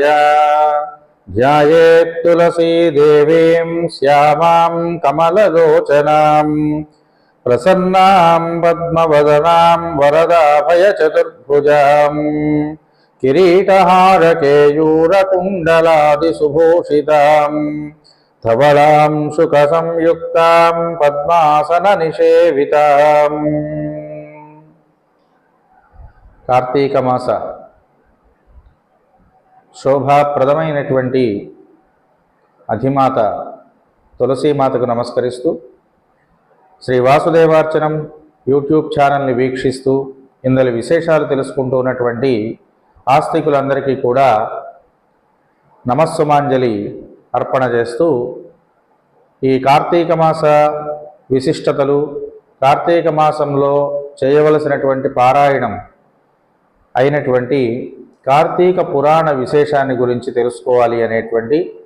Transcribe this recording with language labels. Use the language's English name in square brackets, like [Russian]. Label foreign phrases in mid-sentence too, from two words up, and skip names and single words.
[Sanskrit] ध्यायेत् तुलसी देवीं श्यामां कमललोचनां प्रसन्नां पद्मवदनां वरदाभयचतुर्भुजां किरीटहारकेयूरकुण्डलादिसुभूषितां धवलां शुकसंयुक्तां पद्मासननिषेवितां। [Telugu] కార్తీక మాస శోభాప్రదమైనటువంటి అధిమాత తులసీమాతకు నమస్కరిస్తూ శ్రీ వాసుదేవార్చనం యూట్యూబ్ ఛానల్ని వీక్షిస్తూ ఇందులో విశేషాలు తెలుసుకుంటూ ఉన్నటువంటి ఆస్తికులందరికీ కూడా నమస్సుమాంజలి అర్పణ చేస్తూ ఈ కార్తీక మాస విశిష్టతలు, కార్తీక మాసంలో చేయవలసినటువంటి పారాయణం అయినటువంటి కార్తీక పురాణ విశేషాన్ని గురించి తెలుసుకోవాలి అనేటువంటి